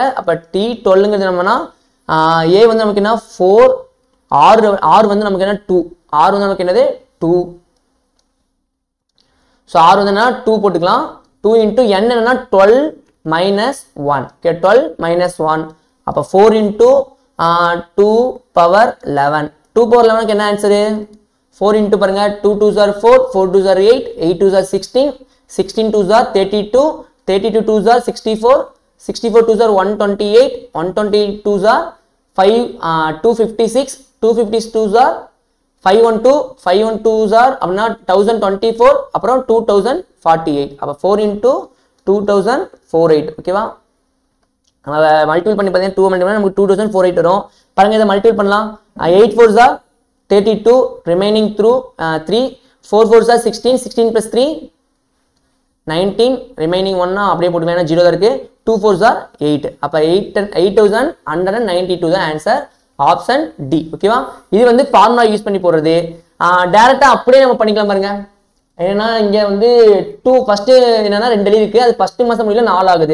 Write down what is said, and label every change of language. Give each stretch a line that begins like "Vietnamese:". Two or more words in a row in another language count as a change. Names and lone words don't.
Tamil: அப்ப T12ங்கிறது நம்மனா a வந்து நமக்கு என்ன 4, r வந்து நமக்கு என்ன 2, r வந்து நமக்கு என்னது 2. சோ r வந்து என்ன 2 போட்டுக்கலாம்.
English: 2 into n என்னன்னா 12 minus 1. ஓகே, 12 minus 1. அப்ப 4 into 2 power 11. 2 power 11 என்ன ஆன்சர், 4 into பாருங்க 2 2s are 4, 4 2s are 8, 8 2s are 16, 16 2s are 32, 32 2s are 64, 64 2s are 128, 128 2s are 256, 252s are 512, 512s are அப்படினா 1024, அப்புறம் 2048.
Tamil: அப்ப 4 into 2048. ஓகேவா, நம்ம மல்டிபிள் பண்ணி பார்த்தீங்கன்னா 2 மல்டிபிள் நமக்கு 2048 வரும். பாருங்க இதை மல்டிபிள் பண்ணலாம்.
English: 8 4s are 32, remaining through 3, 4 4s are 16, 16 plus 3 19, remaining 1
Tamil: அப்படியே போட்டுக்கலாம், 0 தான் இருக்கு.
English: 2 4s are 8.
Tamil: அப்ப 8192 தான்
English: answer, option D.
Tamil: ஓகேவா, இது வந்து
English: formula use
Tamil: பண்ணி போடுறது. டைரக்டா அப்படியே நம்ம பண்ணிக்கலாம் பாருங்க. ஏன்னா இங்க வந்து 2 ஃபர்ஸ்ட் என்னன்னா 2 எலி இருக்கு, அது ஃபர்ஸ்ட் மாசம் முடியல 4 ஆகுது.